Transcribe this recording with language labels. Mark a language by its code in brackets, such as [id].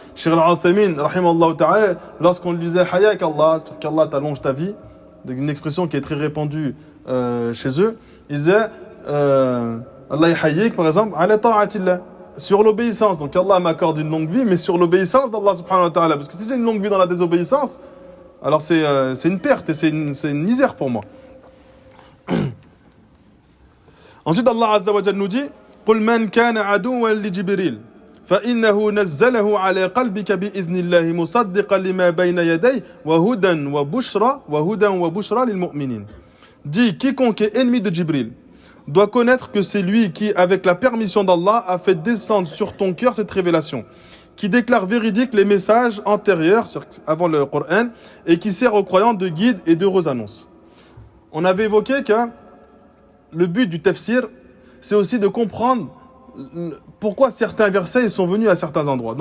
[fr] Cheikh Al-Uthaymin, rahimahullah ta'ala, lorsqu'on lui disait Hayak Allah, qu'Allah t'allonge ta vie, une expression qui est très répandue chez eux, il disait Allah yahayik, par exemple, ala ta'atillah, sur l'obéissance. Donc Allah m'accorde une longue vie, mais sur l'obéissance d'Allah subhanahu wa ta'ala. Parce que si j'ai une longue vie dans la désobéissance, alors c'est une perte et c'est une misère pour moi. [ar] Ensuite, Allah Azza wa Jal nous dit قُلْ مَنْ كَانَ عَدُوًّا لِجِبْرِيلَ فإنه نزله على قلبك بإذن الله مصدقا لما بين يديه وهدى وبشرى للمؤمنين. [fr] Dit, quiconque est ennemi de Jibril doit connaître que c'est lui qui, avec la permission d'Allah, a fait descendre sur ton cœur cette révélation, qui déclare véridique les messages antérieurs avant le Coran et qui sert aux croyants de guide et d'heureuses annonces. On avait évoqué que le but du tafsir, c'est aussi de comprendre pourquoi certains versets sont venus à certains endroits.